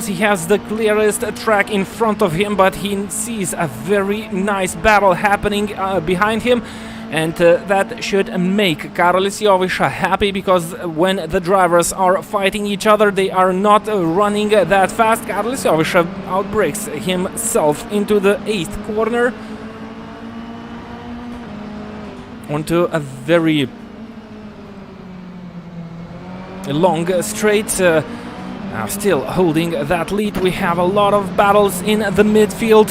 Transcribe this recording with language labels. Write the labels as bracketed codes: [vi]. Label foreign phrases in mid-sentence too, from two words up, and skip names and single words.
[en] He has the clearest track in front of him, but he sees a very nice battle happening behind him. And that should make Karolis Jovaiša happy, because when the drivers are fighting each other, they are not running that fast. Karolis Jovaiša outbrakes himself into the 8th corner onto a very long straight. Still holding that lead. We have a lot of battles in the midfield.